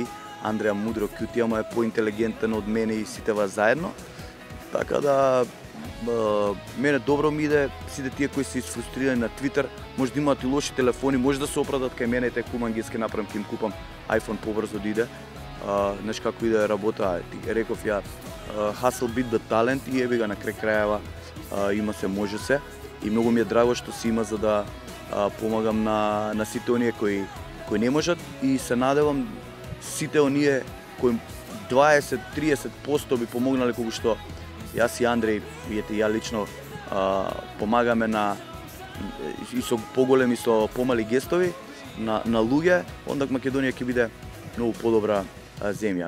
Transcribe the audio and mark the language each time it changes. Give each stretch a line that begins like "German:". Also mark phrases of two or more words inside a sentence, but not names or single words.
Macedonian: Андреа мудро кјути, ама е поинтелигентен од мене и сите вас заедно. Така да мене добро ми иде, сите тие кои се изфрустрирани на Твитер, може да имаат и лоши телефони, може да се оправдат кај мене, те куман ги ке направам, ќе им купам iPhone побрзо да иде. Знаеш како иде работа, реков ја,
English: hustle beat the talent
Macedonian: и еби га на крај крајава има се, може се. И многу ми е драго што си има за да помагам на сите оние кои не можат и се надевам сите оние кои 20-30% би помогнале кога што јас и Андреј, видите, ја лично помагаме и со поголеми, со помали гестови на луѓе, онда Македонија ќе биде многу подобра земја.